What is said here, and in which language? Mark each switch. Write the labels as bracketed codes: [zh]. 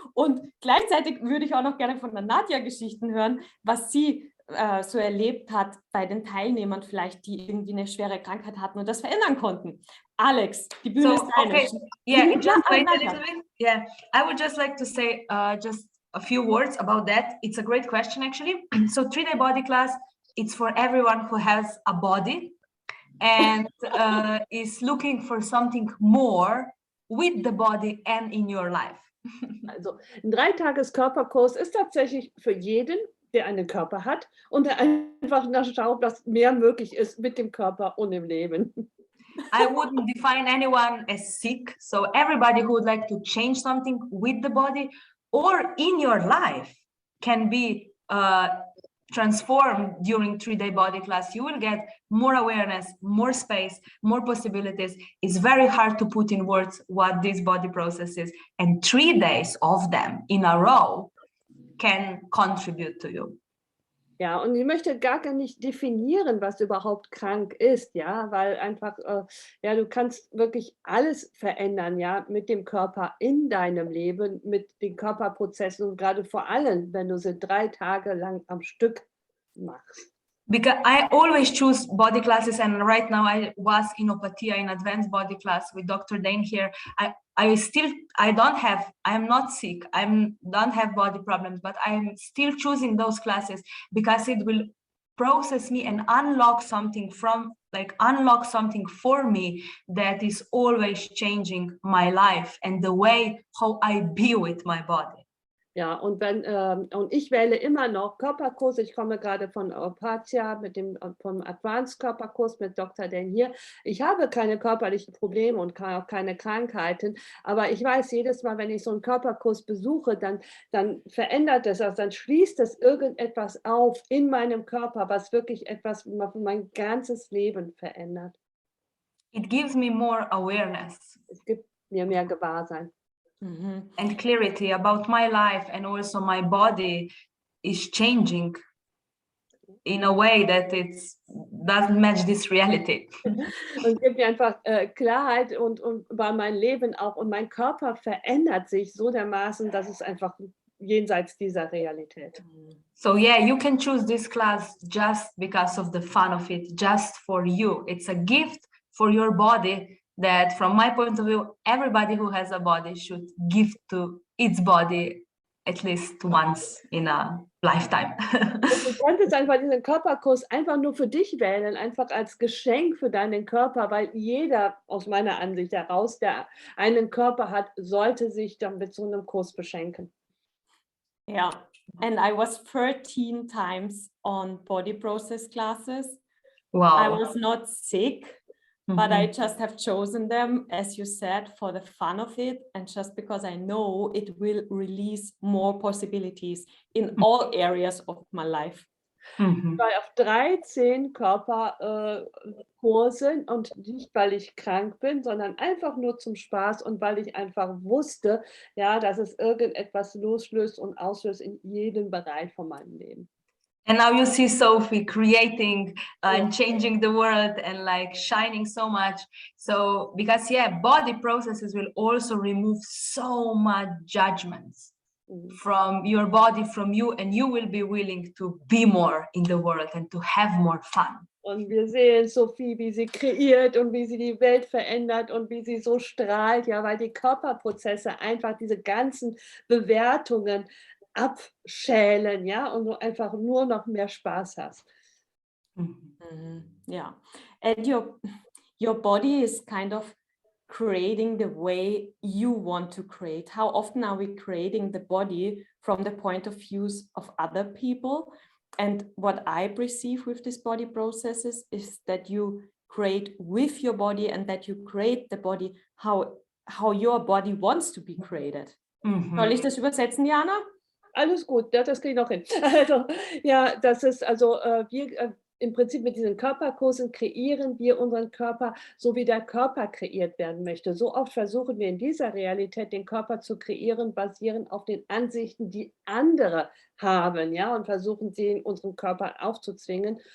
[de] Und gleichzeitig würde ich auch noch gerne von der Nadia Geschichten hören, was sie so erlebt hat bei den Teilnehmern vielleicht, die irgendwie eine schwere Krankheit hatten und das verändern konnten. Alex, die Bühne ist deine. Okay. [en] Yeah, just wait a little bit. Yeah, I would just like to say just a few words about that. It's a great question, actually. So 3-day body class, it's for everyone who has a body and is looking for something more with the body and in your life. [de] Also ein 3-Tages-Körperkurs ist tatsächlich für jeden, der einen Körper hat und der einfach nachschaut, dass mehr möglich ist mit dem Körper und im Leben. [en] I wouldn't define anyone as sick. So everybody who would like to change something with the body or in your life can be transformed during 3-day body class. You will get more awareness, more space, more possibilities. It's very hard to put in words what this body process is. And 3 days of them in a row can contribute to you. [de] Ja, und ich möchte gar nicht definieren, was überhaupt krank ist, ja, weil einfach, ja, du kannst wirklich alles verändern, ja, mit dem Körper in deinem Leben, mit den Körperprozessen und gerade vor allem, wenn du sie 3 Tage lang am Stück machst. [en] Because I always choose body classes, and right now I was in Opatia in advanced body class with Dr. Dane here. I'm not sick, don't have body problems, but I'm still choosing those classes because it will process me and unlock something for me that is always changing my life and the way how I be with my body. [de] Ja, und und ich wähle immer noch Körperkurse. Ich komme gerade von Opatia vom Advanced Körperkurs mit Dr. Dan hier. Ich habe keine körperlichen Probleme und auch keine Krankheiten, aber ich weiß jedes Mal, wenn ich so einen Körperkurs besuche, dann verändert es, also dann schließt es irgendetwas auf in meinem Körper, was wirklich etwas für mein ganzes Leben verändert. [en] It gives me more awareness. [de] Es gibt mir mehr Gewahrsein. [en] And clarity about my life, and also my body is changing in a way that it doesn't match this reality. [de] Und gibt mir einfach Klarheit und über mein Leben auch, und mein Körper verändert sich so dermaßen, dass es einfach jenseits dieser Realität. [en] So yeah, you can choose this class just because of the fun of it, just for you. It's a gift for your body that, from my point of view, everybody who has a body should give to its body at least once in a lifetime. [de] Du könntest einfach diesen Körperkurs einfach nur für dich wählen, einfach als Geschenk für deinen Körper, weil jeder aus meiner Ansicht heraus, der einen Körper hat, sollte sich dann mit so einem Kurs beschenken. [en] Yeah, and I was 13 times on body process classes. Wow. I was not sick. But I just have chosen them, as you said, for the fun of it, and just because I know it will release more possibilities in all areas of my life. [de] Ich war auf 13 Körperkursen und nicht, weil ich krank bin, sondern einfach nur zum Spaß und weil ich einfach wusste, ja, dass es irgendetwas loslöst und auslöst in jedem Bereich von meinem Leben. [en] And now you see Sophie creating and changing the world and like shining so much. So because body processes will also remove so much judgments from your body, from you, and you will be willing to be more in the world and to have more fun. [de] Und wir sehen Sophie, wie sie kreiert und wie sie die Welt verändert und wie sie so strahlt, ja, weil die Körperprozesse einfach diese ganzen Bewertungen abschälen, ja, und du einfach nur noch mehr Spaß hast. [en] Yeah, and your body is kind of creating the way you want to create. How often are we creating the body from the point of view of other people? And what I perceive with these body processes is that you create with your body, and that you create the body how your body wants to be created. [de] Soll ich das übersetzen, Jana? Alles gut, ja, das kriege ich noch hin. Also, ja, das ist also, wir im Prinzip mit diesen Körperkursen kreieren wir unseren Körper, so wie der Körper kreiert werden möchte. So oft versuchen wir in dieser Realität den Körper zu kreieren, basierend auf den Ansichten, die andere haben, ja, und versuchen sie in unserem Körper aufzuzwingen.